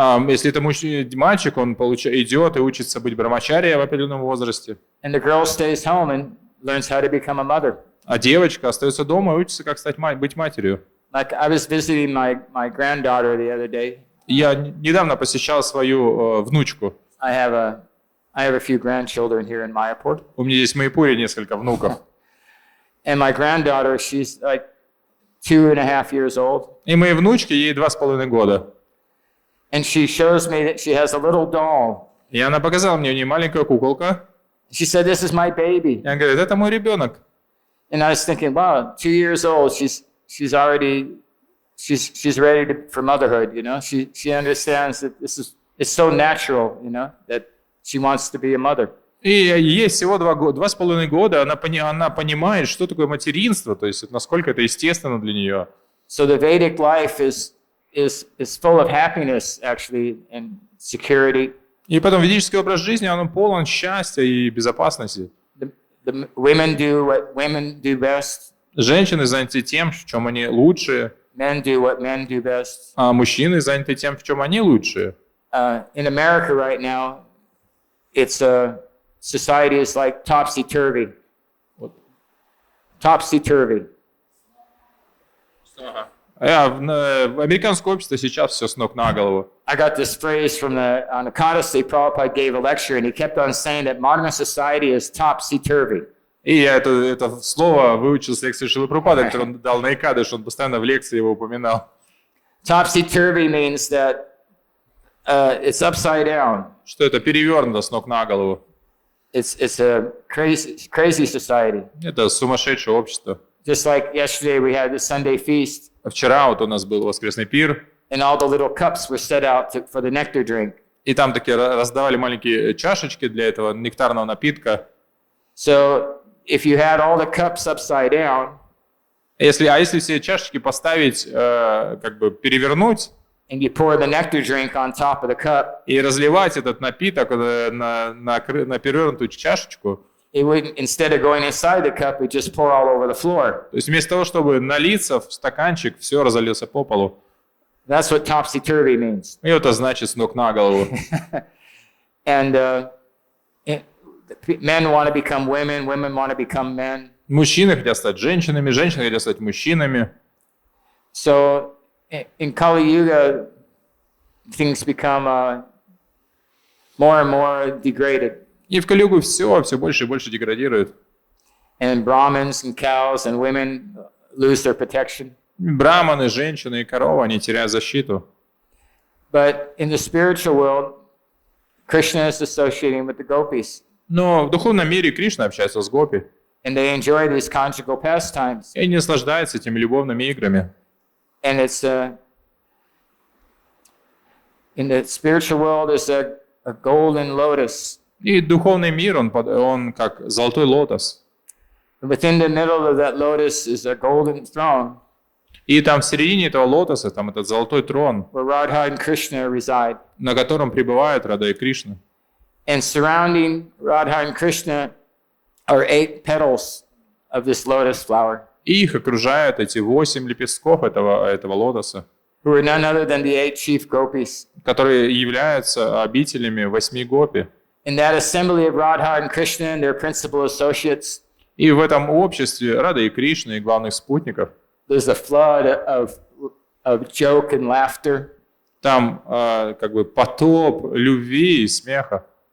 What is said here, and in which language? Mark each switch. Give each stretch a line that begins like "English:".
Russian: Если это мальчик, он идет и учится быть брамачари в определенном возрасте.
English: And the girl stays home and learns how to become a mother.
Russian: А девочка остается дома и учится, как быть матерью.
English: Like I was visiting my granddaughter the other day.
Russian: Я недавно посещал свою внучку.
English: I have a few grandchildren here in Mayapur.
Russian: У меня здесь в Майяпуре несколько внуков.
English: And my granddaughter, she's like 2.5 years old.
Russian: И моей внучке, ей 2,5 года.
English: And she shows me that she has a little doll.
Russian: И она показала мне, у нее маленькая куколка.
English: She said, "This is my baby."
Russian: И она говорит, это мой ребенок.
English: And I was thinking, wow, 2 years old, she's already ready for motherhood, you know. She understands that it's so natural, you know, that she wants to be a mother.
Russian: И ей всего 2,5 года, она понимает, что такое материнство, то есть насколько это естественно для нее.
English: So the Vedic life is full of happiness, actually, and security.
Russian: И потом ведический образ жизни, он полон счастья и безопасности.
English: The women do what women do best.
Russian: Женщины заняты тем, в чем они лучшие,
English: Men do what men do best.
Russian: а мужчины заняты тем, в чем они лучшие.
English: In America right now, society is like topsy-turvy. Topsy-turvy.
Russian: В американском обществе сейчас все с ног на голову.
English: I got this phrase on the Odyssey. Prabhupada gave a lecture, and he kept on saying that modern society is topsy-turvy.
Russian: И я это слово выучил с лекции Шрилы Прабхупады, которую он дал на Экадыш, он постоянно в лекции его упоминал.
English: Topsy-turvy means that it's upside down.
Russian: Что это перевернуто с ног на голову.
English: It's a crazy society.
Russian: Это сумасшедшее общество.
English: Just like yesterday we had the Sunday feast.
Russian: Вчера вот у нас был воскресный пир.
English: And all the little cups were set out for the nectar drink.
Russian: И там такие раздавали маленькие чашечки для этого нектарного напитка.
English: So if you had all the cups upside down,
Russian: если все чашечки поставить, как бы перевернуть,
English: and you pour the nectar drink on top of the cup,
Russian: и разливать этот напиток на перевернутую чашечку,
English: it would, instead of going inside the cup, it just pour all over the floor.
Russian: То есть вместо того, чтобы налиться в стаканчик, все разольется по полу.
English: That's what topsy-turvy means.
Russian: И это значит с ног на голову.
English: And men want to become women, women want to become men.
Russian: Мужчины хотят стать женщинами, женщины хотят стать мужчинами.
English: So in Kali Yuga, things become more and more degraded.
Russian: И в Кали-югу все больше и больше деградирует.
English: And Brahmins and cows and women lose their protection.
Russian: Браманы, женщины и коровы, они теряют защиту.
English: But in the spiritual world, Krishna is associating with the gopis.
Russian: Но в духовном мире Кришна общается с гопи.
English: And they enjoy these conjugal pastimes.
Russian: И они наслаждаются этими любовными играми.
English: And it's in the spiritual world is a golden lotus.
Russian: И духовный мир, он как золотой лотос.
English: Within the middle of that lotus is a golden throne.
Russian: И там в середине этого лотоса, там этот золотой трон,
English: where Radha and Krishna reside.
Russian: на котором пребывают Рада и Кришна.
English: And surrounding Radha and Krishna are 8 petals of this lotus flower.
Russian: И их окружают эти 8 лепестков этого лотоса,
English: Who are none other than the 8 chief gopis.
Russian: которые являются обителями 8 гопи.
English: In that assembly of Radha and Krishna and their principal associates,
Russian: И в этом обществе Рады и Кришны и главных спутников
English: there's a flood of joke and laughter.
Russian: там как бы потоп любви и смеха